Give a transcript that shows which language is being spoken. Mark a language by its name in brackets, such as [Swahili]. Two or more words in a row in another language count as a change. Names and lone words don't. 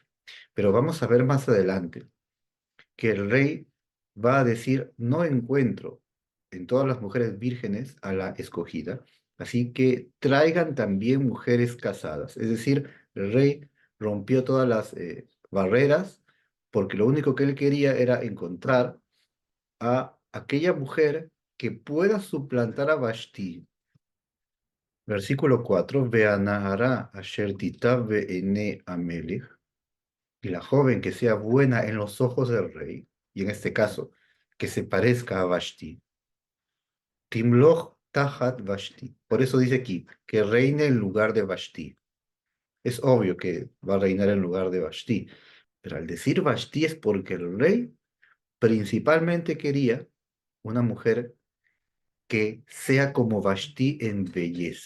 [Spanish] Pero vamos a ver más adelante que el rey va a decir, no encuentro en todas las mujeres vírgenes a la escogida, así que traigan también mujeres casadas. Es decir, el rey rompió todas las barreras porque lo único que él quería era encontrar a aquella mujer que pueda suplantar a Vashti. Versículo 4, [Hebrew] והנערה אשר תיטב בעיני המלך, [Spanish] y la joven que sea buena en los ojos del rey, y en este caso, que se parezca a Vashti. [Hebrew] תמלוך תחת ושתי. [Spanish] Por eso dice aquí, que reine en lugar de Vashti. Es obvio que va a reinar en lugar de Vashti, pero al decir Vashti es porque el rey principalmente quería una mujer que sea como Vashti en belleza.